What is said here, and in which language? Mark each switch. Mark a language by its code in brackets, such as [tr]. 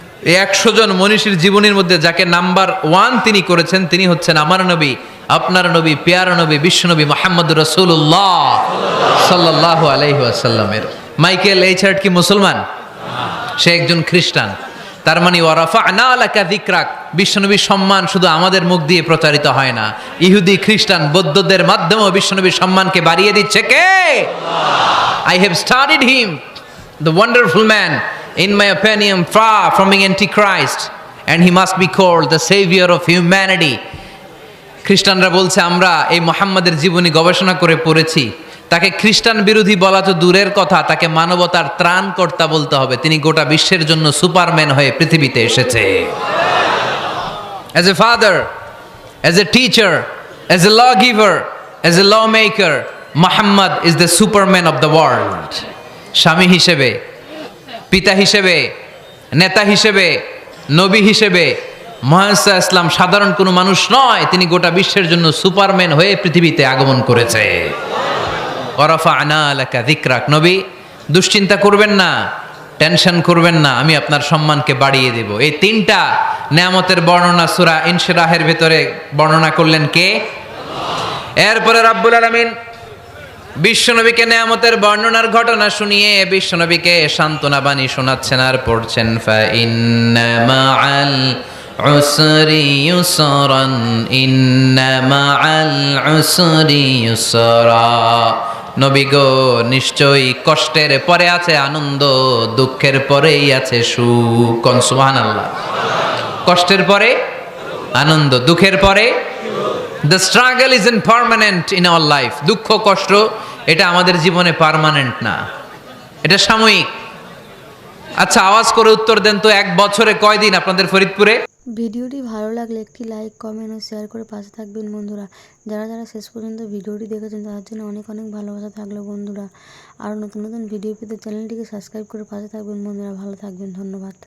[bn] এই 100 জন মনীষীর জীবনীর মধ্যে যাকে নাম্বার 1 তিনি করেছেন, তিনি হচ্ছেন আমার নবী, আপনার নবী, পেয়ারা নবী, বিশ্বনবী মুহাম্মদুর রাসূলুল্লাহ সাল্লাল্লাহু আলাইহি ওয়াসাল্লামের। মাইকেল এইচ হার্ট কি মুসলমান? সে একজন খ্রিস্টান। তার মানে [ar] ওয়া রাফা'না লাকা যিকরাক, [bn] বিশ্বনবীর সম্মান শুধু আমাদের মুখ দিয়ে প্রচারিত হয় না, ইহুদি, খ্রিস্টান, বৌদ্ধদের মাধ্যমেও বিশ্বনবীর সম্মানকে বাড়িয়ে দিচ্ছে কে? [en] I have studied him, the wonderful man, in my opinion, far from being antichrist, and he must be called the savior of humanity. [bn] খ্রিস্টানরা বলছে আমরা এই মুহাম্মাদের জীবনী গবেষণা করে পড়েছি, তাকে খ্রিস্টান বিরোধী বলা তো দূরের কথা, তাকে মানবতার ত্রাণকর্তা বলতে হবে। তিনি গোটা বিশ্বের জন্য সুপারম্যান হয়ে পৃথিবীতে এসেছে। [en] As a father, as a teacher, as a lawgiver, as a lawmaker, Muhammad is the superman of the world. [bn] স্বামী হিসেবে, পিতা হিসেবে, নেতা হিসেবে, নবী হিসেবে মুহাম্মদ ইসলাম সাধারণ কোনো মানুষ নয়, তিনি গোটা বিশ্বের জন্য সুপারম্যান হয়ে পৃথিবীতে আগমন করেছে। [ar] ওয়া রাফা'না লাকা যিকরাক। [bn] নবী, দুশ্চিন্তা করবেন না, টেনশন করবেন না, আমি আপনার সম্মানকে বাড়িয়ে দেব। এই তিনটা নিয়ামতের বর্ণনা সূরা ইনশিরাহের ভেতরে বর্ণনা করলেন কে? এরপরে রাব্বুল আলামিন বিশ্বনবীকে নিয়ামতের বর্ণনার ঘটনা শুনিয়ে বিশ্বনবীকে সান্ত্বনা বাণী শোনাচ্ছেন আর পড়ছেন, [ar] ফা ইন্না মাআল উসরি ইউসরান, ইন্না মাআল উসরি ইউসরা। [bn] নবী গো, নিশ্চয়ই কষ্টের পরে আছে আনন্দ, দুঃখের পরেই আছে সুখ। কোন সুবহানাল্লাহ। কষ্টের পরে আনন্দ, দুঃখের পরে। [en] The struggle isn't permanent in our life. [bn] দুঃখ কষ্ট এটা আমাদের জীবনে পার্মানেন্ট না, এটা সাময়িক। আচ্ছা, আওয়াজ করে উত্তর দেন তো, 1 বছরে কয় দিন আপনাদের ফরিদপুরে? ভিডিওটি ভালো লাগলে একটি লাইক, কমেন্ট ও শেয়ার করে পাশে থাকবেন বন্ধুরা। যারা যারা শেষ পর্যন্ত ভিডিওটি দেখেছেন তাদের জন্য অনেক অনেক ভালোবাসা থাকলো বন্ধুরা। আর নতুন নতুন ভিডিও পেতে চ্যানেলটিকে সাবস্ক্রাইব করে পাশে থাকবেন বন্ধুরা। ভালো থাকবেন, ধন্যবাদ।